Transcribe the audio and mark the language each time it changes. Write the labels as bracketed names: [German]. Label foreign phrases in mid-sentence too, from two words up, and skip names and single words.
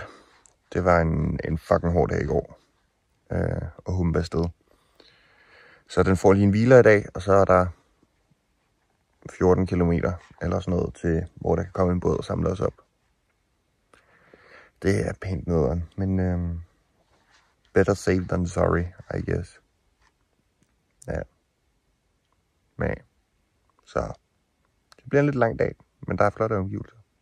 [Danish] Det var en fucking hård dag i går, og humpe afsted. Så den får lige en hviler i dag, og så er der 14 kilometer eller sådan noget til, hvor der kan komme en båd og samle os op. Det er pænt nederen, men [English] better safe than sorry, I guess. [Danish] Ja. Men, så det bliver en lidt lang dag, men der er flotte omgivelser.